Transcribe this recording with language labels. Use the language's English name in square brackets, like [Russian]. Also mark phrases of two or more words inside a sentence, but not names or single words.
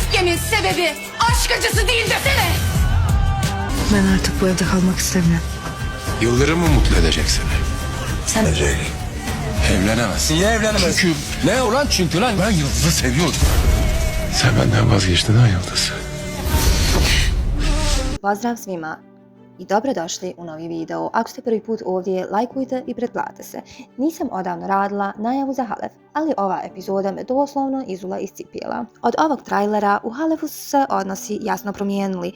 [Turkish] Ölmemin sebebi aşk acısı değil desene. Ben artık bu evde kalmak istemiyorum. Yıldırım mı mutlu edecek seni? Sen Evlenemezsin. Niye evlenemez? Çünkü Ne ulan çünkü lan? ben Yıldız'ı seviyorum. Sen benden vazgeçtin ha Yıldız. [Bosnian] Pozdrav svima i dobrodošli u novi video. Ako ste prvi put ovdje, lajkujte i pretplate se. Nisam odavno radila najavu za Halef, ali ova epizoda me doslovno izula iz cipijela. Od ovog trajlera u Halefu su se odnosi jasno promijenili.